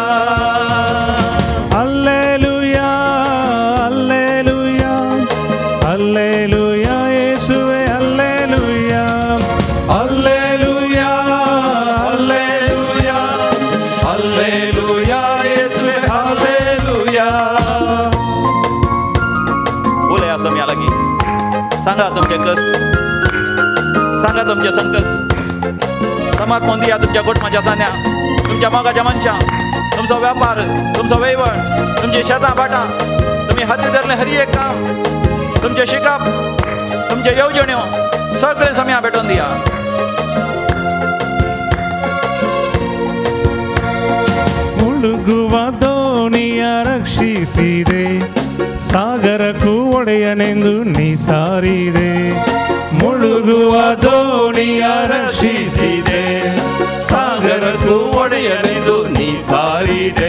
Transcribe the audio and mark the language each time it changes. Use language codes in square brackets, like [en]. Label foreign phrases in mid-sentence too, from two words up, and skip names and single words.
[kn] ಅಲ್ಲೇಲುಯಾ ಅಲ್ಲೇಲುಯಾ ಅಲ್ಲೇಲುಯಾ ಯೇಸುವೆ ಅಲ್ಲೇಲುಯಾ ಅಲ್ಲೇಲುಯಾ ಅಲ್ಲೇಲುಯಾ ಅಲ್ಲೇಲುಯಾ ಯೇಸುವೆ ಅಲ್ಲೇಲುಯಾ. [kok] बोला या समया लागी. सांगा तुमचे कष्ट, सांगा तुमचे संकष्ट. समाज मोंदी या तुमच्या गोठमाच्या सान्या, तुमच्या मोगाच्या मनशां, तुमचो व्यापार, तुमचो वैवळ, तुमची शेतां भाटां, तुम्ही हाती धरले हरी एक काम, तुमचे शिकाप, तुमचे येवजण्यो सगळे समया भेटून दिया. [kn] ಮುಳುಗುವ ದೋಣಿಯ ರಕ್ಷಿಸಿದೆ, ಸಾಗರಕ್ಕೂ ಒಡೆಯನೆಂದು ನೀ ಸಾರಿದೆ. ಮುಳುಗುವ ದೋಣಿಯ ರಕ್ಷಿಸಿದೆ, ಸಾಗರಕ್ಕೂ ಒಡೆಯನೆಂದು ನೀ ಸಾರಿದೆ.